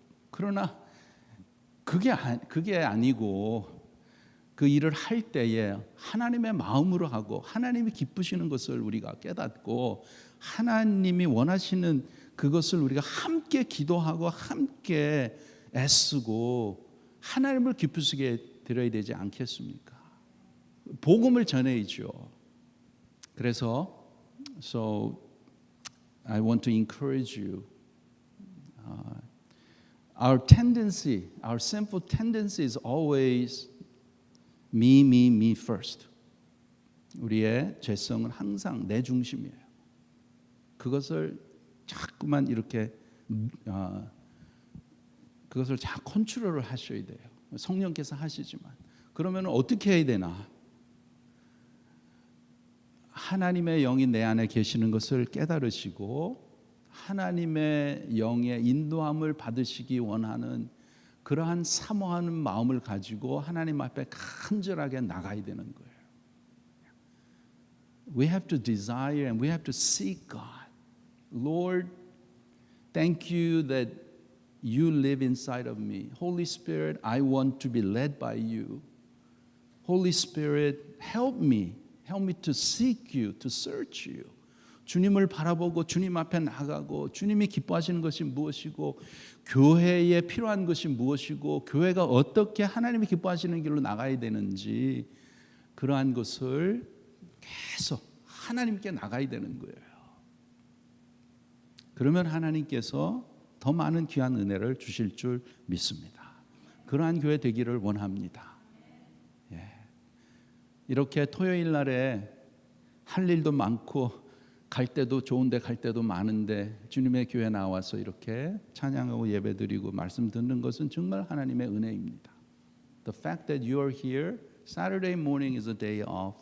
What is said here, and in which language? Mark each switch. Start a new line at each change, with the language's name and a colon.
Korean: 그러나 그게 아니고 그 일을 할 때에 하나님의 마음으로 하고 하나님이 기쁘시는 것을 우리가 깨닫고 하나님이 원하시는 그것을 우리가 함께 기도하고 함께 애쓰고 하나님을 기쁘시게 드려야 되지 않겠습니까? 복음을 전해야죠. 그래서
English: So I want to encourage you. Our tendency, our sinful tendency is always me first.
Korean: 우리의 죄성은 항상 내 중심이에요. 그것을 자꾸만 이렇게 그것을 잘 컨트롤을 하셔야 돼요. 성령께서 하시지만 그러면 어떻게 해야 되나? 하나님의 영이 내 안에 계시는 것을 깨달으시고 하나님의 영의 인도함을 받으시기 원하는 그러한 사모하는 마음을 가지고 하나님 앞에 간절하게 나가야 되는 거예요.
English: We have to desire and we have to seek God. Lord, thank you that You live inside of me. Holy Spirit, I want to be led by you. Holy Spirit, help me. Help me to seek you, to search you.
Korean: 주님을 바라보고 주님 앞에 나가고 주님이 기뻐하시는 것이 무엇이고 교회에 필요한 것이 무엇이고 교회가 어떻게 하나님이 기뻐하시는 길로 나가야 되는지 그러한 것을 계속 하나님께 나가야 되는 거예요. 그러면 하나님께서 더 많은 귀한 은혜를 주실 줄 믿습니다. 그러한 교회 되기를 원합니다. 이렇게 토요일 날에 할 일도 많고 갈 때도 좋은데 갈 때도 많은데 주님의 교회 나와서 이렇게 찬양하고 예배드리고 말씀 듣는 것은 정말 하나님의 은혜입니다.
English: The fact that you are here, Saturday morning is a day off.